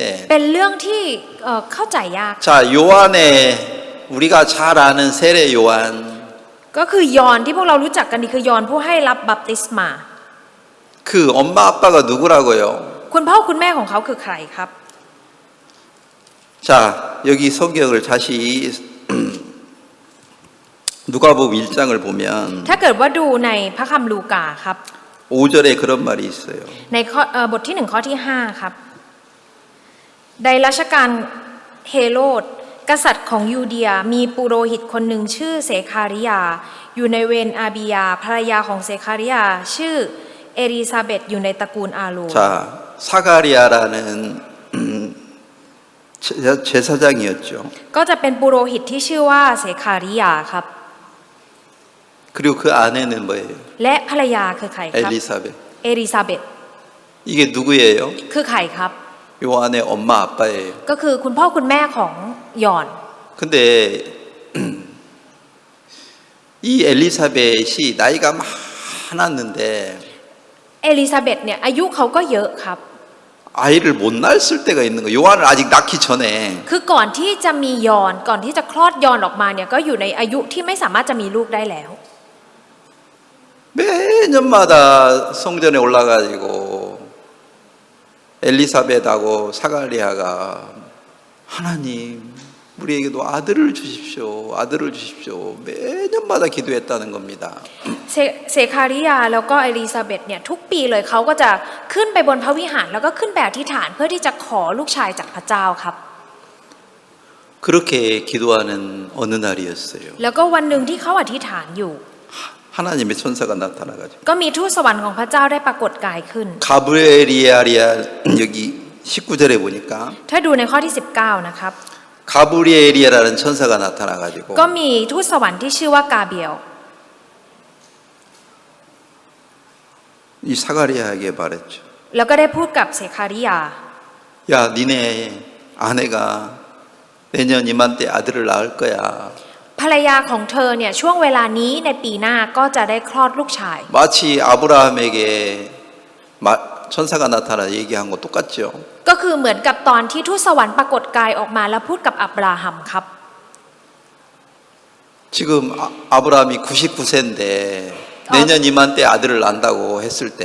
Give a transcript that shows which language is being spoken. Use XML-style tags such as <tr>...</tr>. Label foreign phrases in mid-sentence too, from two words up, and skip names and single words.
<th>เป็นเรื่องที่เข้าใจยาก</th> <ko>자, 요한의 우리가 잘 아는 세례 요한</ko> <th>ก็คือยอห์นที่พวกเรารู้จักกันนี่คือยอห์นผู้ให้รับบัพติศมา</th> <ko>그 엄마 아빠가 누구라고요?</ko> <th>คุณพ่อคุณแม่ของเขาคือใครครับ</th> <ko>자, 여기 성경을 다시 누가복음 1장을 보면</ko> <th>ถ้าเกิดว่าดูในพระคำลูกาครับ</th> <ko>5절에 그런 말이 있어요.</ko> <th>ในบทที่1ข้อที่5ครับในรัชกาลเฮโรดกษัตริย์ของยูเดียมีปุโรหิตคนหนึ่งชื่อเสคาริยาอยู่ในเวนอาบิยาภรรยาของเสคาริยาชื่อเอลิซาเบธอยู่ในตระกูลอาโรน</th> <ko>자, 사가리아라는 제사장이었죠.</ko> <th>ก็จะเป็นปุโรหิตที่ชื่อว่าเสคาริยาครับ</th> <ko>그리고 그 아내는 뭐예요?</ko> <th>และภรรยาคือใครครับ</th> <ko>엘리사벳.</ko> <th>เอลิซาเบธ</th> <ko>이게 누구예요?</ko> <th>คือใครครับ</th> <ko>요한의 엄마 아빠예요.</ko> <th>ก็คือคุณพ่อคุณแม่ของยอห์น</th> <ko>근데 이 엘리사벳이 나이가 많았는데</ko> <th>เอลิซาเบธเนี่ยอายุเขาก็เยอะครับ</th> <ko>아이를 못 낳았을 때가 있는 거예요. 요한을 아직 낳기 전에</ko> <th>คือก่อนที่จะมียอห์นก่อนที่จะคลอดยอห์นออกมาเนี่ยก็อยู่ในอายุที่ไม่สามารถจะมีลูกได้แล้ว</th> <ko>매년마다 성전에 올라가지고 엘리사벳하고 사가리아가 하나님 우리에게도 아들을 주십시오. 아들을 주십시오. 매년마다 기도했다는 겁니다.</ko> <th>เซคาริยาแล้วก็เอลิซาเบธเนี่ยทุกปีเลยเขาก็จะขึ้นไปบนพระวิหารแล้วก็ขึ้นไปอธิษฐานเพื่อที่จะขอลูกชายจากพระเจ้าครับ</th> <ko>그렇게 기도하는 어느 날이었어요.</ko> <th>แล้วก็วันหนึ่งที่เขาอธิษฐานอยู่</th> <ko>하나님의 천사가 나타나가지고</ko> <th>ก็มีทูตสวรรค์ของพระเจ้าได้ปรากฏกายขึ้น</th> <ko>가브리엘이야 여기 19절에 보니까</ko> <th>ถ้าดูในข้อที่19นะครับ</th> <ko>가브리엘이라는 천사가 나타나가지고</ko> <th>ก็มีทูตสวรรค์ที่ชื่อว่ากาเบียล</th> <ko>이 사가리아에게 말했죠.</ko> <th>แล้วก็ได้พูดกับเซคาริยา</th> <ko>야, 니네 아내가 내년 이맘때 아들을 낳을 거야.</ko> <th>ภรรยาของเธอเนี่ยช่วงเวลานี้ในปีหน้าก็จะได้คลอดลูกชาย</th> <ko>마치 아브라함에게 천사가 나타나 얘기한 거 똑같죠.</ko> <th>ก็คือเหมือนกับตอนที่ทูตสวรรค์ปรากฏกายออกมาแล้วพูดกับอับราฮัมครับ</th> <ko>지금 아브라함이 99세인데 내년 이맘때 아들을 낳는다고 했을 때</ko>